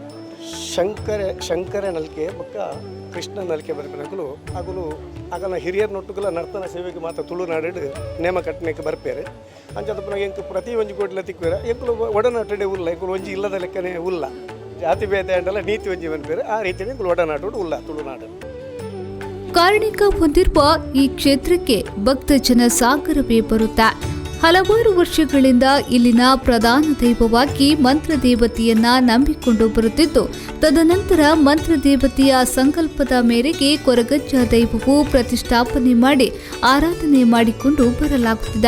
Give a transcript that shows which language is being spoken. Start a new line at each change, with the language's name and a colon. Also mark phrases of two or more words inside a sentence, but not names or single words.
Tulu: ಶಂಕರ ನಲ್ಕೆ ಬೊಕ್ಕ ಕೃಷ್ಣ ನಲ್ಕೆ ಬರ್ಪೇನಕಲು ಅಗಲು ಆಗನ ಹಿರಿಯರ್ ನೊಟ್ಟುಗಳ ನರ್ತನ ಸೇವೆಗೆ ಮಾತ್ರ ತುಳುನಾಡು ನೇಮ ಕಟ್ಟಣಕ್ಕೆ ಬರ್ಪೇರೆ ಅಂಚದಪ್ಪನ ಎಂಕು ಪ್ರತಿ ಒಂಜಿ ಕೋಟ್ಲ ತಿಕ್ವೇರ ಎಂಕುಲು ಒಡನಾಟಡೆ ಉಲ್ಲ ಎಂಕುಲು ಒಂಜಿ ಇಲ್ಲದ ಲೆಕ್ಕನೇ ಉಲ್ಲ ಜಾತಿ ಭೇದ ಅಂಡಲ್ಲ ನೀತಿ ಒಂಜಿ ಬಂದ್ಪೇರೆ ಆ ರೀತಿಯಲ್ಲಿ ಎಂಕುಲು ಒಡನಾಟೋಡು ಉಲ್ಲ ತುಳುನಾಡು.
Kannada: ಕಾರ್ಣಿಕ ಹೊಂದಿರುವ ಈ ಕ್ಷೇತ್ರಕ್ಕೆ ಭಕ್ತ ಜನ ಸಾಗರವೇ ಬರುತ್ತಾ ಹಲವಾರು ವರ್ಷಗಳಿಂದ ಇಲ್ಲಿನ ಪ್ರಧಾನ ದೈವವಾಗಿ ಮಂತ್ರದೇವತೆಯನ್ನ ನಂಬಿಕೊಂಡು ಬರುತ್ತಿದ್ದು, ತದನಂತರ ಮಂತ್ರದೇವತೆಯ ಸಂಕಲ್ಪದ ಮೇರೆಗೆ ಕೊರಗಜ್ಜ ದೈವವು ಪ್ರತಿಷ್ಠಾಪನೆ ಮಾಡಿ ಆರಾಧನೆ ಮಾಡಿಕೊಂಡು ಬರಲಾಗುತ್ತಿದೆ.